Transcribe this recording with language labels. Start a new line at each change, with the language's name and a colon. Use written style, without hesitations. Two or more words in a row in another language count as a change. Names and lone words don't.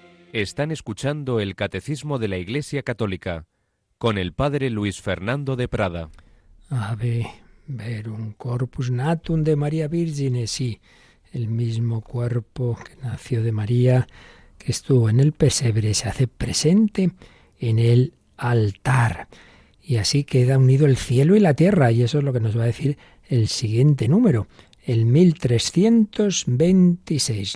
Spanish: Están escuchando el Catecismo de la Iglesia Católica con el Padre Luis Fernando de Prada.
Latin: Ave verum corpus natum de María Virgine,
Spanish: sí, el mismo cuerpo que nació de María, que estuvo en el pesebre, se hace presente en el altar. Y así queda unido el cielo y la tierra, y eso es lo que nos va a decir el siguiente número, el 1326.